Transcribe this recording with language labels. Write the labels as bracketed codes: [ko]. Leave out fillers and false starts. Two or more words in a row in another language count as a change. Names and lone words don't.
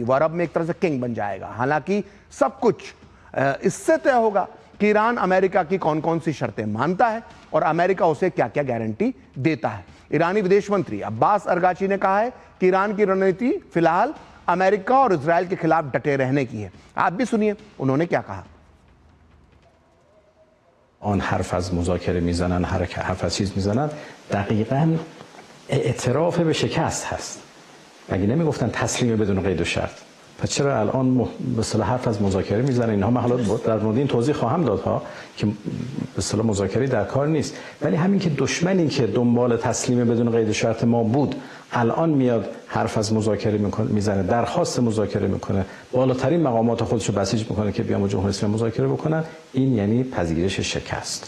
[hi] वह अरब में एक तरह से किंग बन जाएगा। हालांकि सब कुछ इससे तय होगा कि ईरान अमेरिका की कौन कौन सी शर्तें मानता है और अमेरिका उसे क्या क्या गारंटी देता है। ईरानी विदेश मंत्री अब्बास अरगाची ने कहा है कि ईरान की रणनीति फिलहाल अमेरिका और इजराइल के खिलाफ डटे रहने की है। आप भी सुनिए उन्होंने क्या कहा। [fa] آن حرف از مذاکره میزنن، حرف از چیز میزنن، دقیقاً اعتراف به شکست هست. مگه نمیگفتن تسلیم بدون قید و شرط؟ پس چرا الان به اصطلاح حرف از مذاکره میزنه؟ اینها من حالا در مورد این توضیح خواهم داد ها که به اصطلاح مذاکره در کار نیست، ولی همین که دشمنی که دنبال تسلیم بدون قید شرط ما بود الان میاد حرف از مذاکره میزنه، درخواست مذاکره میکنه، بالاترین مقامات خودش رو بسیج میکنه که بیان با جمهوری اسلامی مذاکره بکنن، این یعنی پذیرش شکست.